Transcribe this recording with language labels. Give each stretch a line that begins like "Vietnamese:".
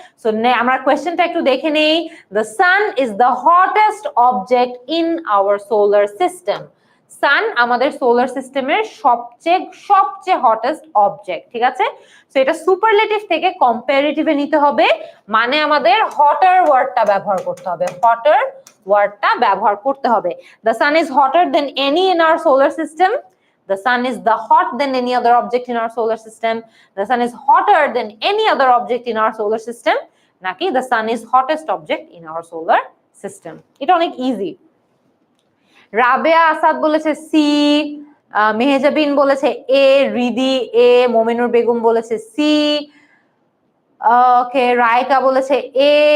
Bangla: So আমরা কোয়েশ্চেনটা একটু দেখে নেই।
English: The sun is the hottest object in our solar system.
Bangla: সান আমাদের সোলার সিস্টেমের সবচেয়ে হটেস্ট অবজেক্ট। ঠিক আছে, সো এটা সুপারলেটিভ থেকে কম্পারেটিভে নিতে হবে, মানে আমাদের হটার ওয়ার্ডটা ব্যবহার করতে হবে, হটার ওয়ার্ডটা ব্যবহার করতে হবে।
English: The sun is hotter than any in our solar system, the sun is the hot than any other object in our solar system, the sun is hotter than any other object in our solar system, নাকি the sun is hottest object in our solar system।
Bangla: এটা অনেক easy. Rabeya Asad বলেছে C, Mehazabien বলেছে এ, রিদি এ, মোমিনুর বেগম বলেছে C, ওকে, রায়কা বলেছে এ।